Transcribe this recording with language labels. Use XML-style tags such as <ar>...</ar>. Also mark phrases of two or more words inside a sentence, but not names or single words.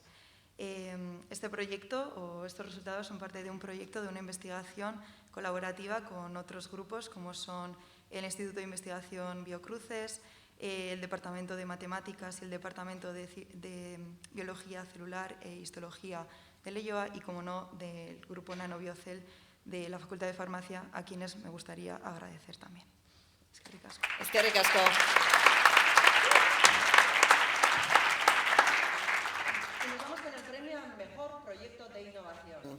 <es>Este proyecto o estos resultados son parte de un proyecto de una investigación colaborativa con otros grupos como son el Instituto de Investigación Biocruces, el Departamento de Matemáticas y el Departamento de Biología Celular e Histología de Leioa y, como no, del Grupo Nanobiocel de la Facultad de Farmacia, a quienes me gustaría agradecer también.</es> <eu>Eskerrik asko. Eskerrik asko.</eu> <es>Y nos vamos con el premio al mejor proyecto de innovación.</es>